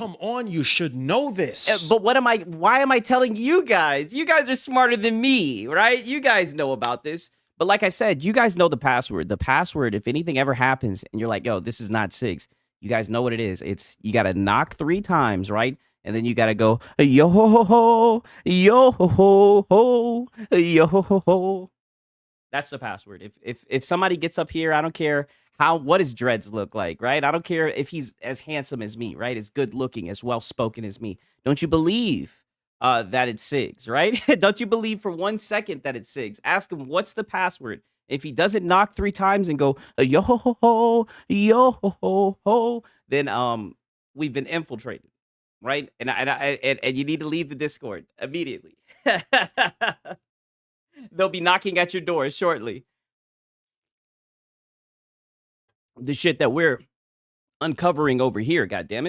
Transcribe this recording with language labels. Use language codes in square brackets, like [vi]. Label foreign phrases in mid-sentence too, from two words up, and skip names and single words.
[en] Come on, you should know this. But why am I telling you guys? You guys are smarter than me, right? You guys know about this. But like I said, you guys know the password. The password, if anything ever happens and you're like, yo, this is not 6, you guys know what it is. It's you got to knock 3 times, right? And then you got to go, yo ho ho, yo ho ho, yo ho ho. That's the password. If somebody gets up here, I don't care what his dreads look like, right? I don't care if he's as handsome as me, right? As good looking, as well spoken as me. Don't you believe that it's Sigs, right? Don't you believe for 1 second that it's Sigs? Ask him what's the password. If he doesn't knock 3 times and go yo ho ho, yo ho ho, then we've been infiltrated, right? And you need to leave the Discord immediately. They'll be knocking at your door shortly. The shit that we're uncovering over here, goddammit.